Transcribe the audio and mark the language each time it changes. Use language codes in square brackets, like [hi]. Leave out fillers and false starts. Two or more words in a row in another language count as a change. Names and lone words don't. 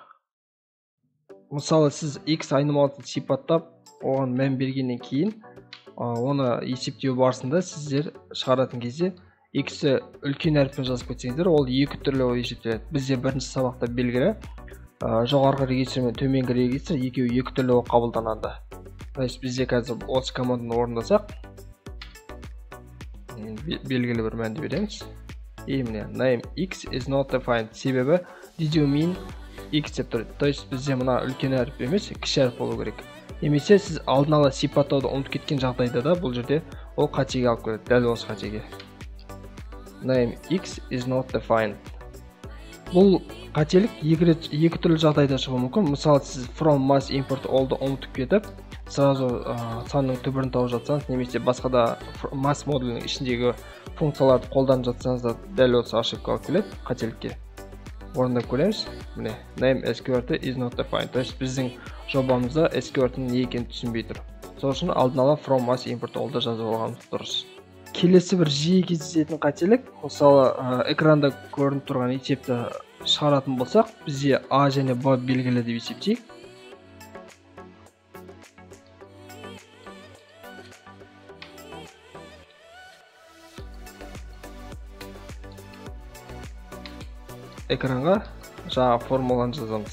[kk] Мысалы сіз x айнымалысын сипаттап, оған мән бергеннен кейін, оны есептеу барысында сіздер шығаратын кезде x-і үлкен әріппен жазып кетсеңіздер, ол екі түрлі есептеледі. Бізде бірінші сабақта белгілі, жоғарғы регистр мен төменгі регистр екеуі екі түрлі қабылданады. [ru] То есть [kk] бізде қазір осы команданы орындасақ, белгілі бір мәнді береміз. [en] Міне name x is not defined. Себебі did you mean x [kk] деп тұр. [ru] То есть [kk] бізде мына үлкен әріп емес, кіші әріп болу керек. Немесе сіз алдын ала сипаттауды ұмытып кеткен жағдайда да бұл жерде ол қатеге алып келеді, дәл осы қатеге. [en] Name x is not defined. [kk] Бұл қателік екі түрлі жағдайда шығуы мүмкін. Мысалы сіз [en] from mass import all'ды [kk] ұмытып кетіп, сразу санның түбірін тауып жатсаңыз, немесе басқа да mass модулінің ішіндегі функцияларды қолданып жатсаңыз да дәл осы ошибка алып келеді қателікке. Орындап көреміз. Міне [en] name SQRT is not defined. [ru] То есть [kk] біздің жобамызда SQRT-ның не екенін түсінбей тұр. Сол үшін алдын ала [en] from mass import all'ды [kk] жазып алғанымыз дұрыс. Келесі бір жиі кездесетін қателік, мысалы экранда көрініп тұрған есепті шығаратын болсақ, бізде A және B белгілі деп есептейік. Экранға жаңа формуланы жазамыз.